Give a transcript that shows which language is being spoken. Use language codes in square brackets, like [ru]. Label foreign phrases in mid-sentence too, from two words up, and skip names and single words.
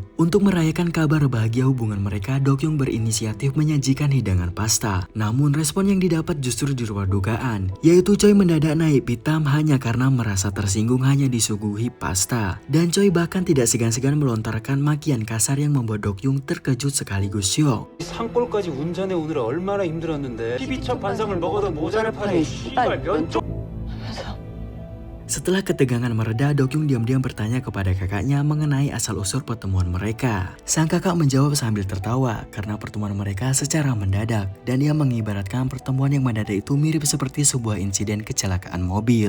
[id] Untuk merayakan kabar bahagia hubungan mereka, Dokyung berinisiatif menyajikan hidangan pasta. Namun respon yang didapat justru di luar dugaan, yaitu Choi mendadak naik pitam hanya karena merasa tersinggung hanya disuguhi pasta. Dan Choi bahkan tidak segan-segan melontarkan makian kasar yang membuat Dokyung terkejut sekaligus syok. [ko] 산골까지 운전해 오느라 얼마나 힘들었는데 TV 첫 반상을 먹어도 모자랄 판에 씨발 면쪽. [id] Setelah ketegangan mereda, Dokyung diam-diam bertanya kepada kakaknya mengenai asal-usul pertemuan mereka. Sang kakak menjawab sambil tertawa karena pertemuan mereka secara mendadak, dan ia mengibaratkan pertemuan yang mendadak itu mirip seperti sebuah insiden kecelakaan mobil.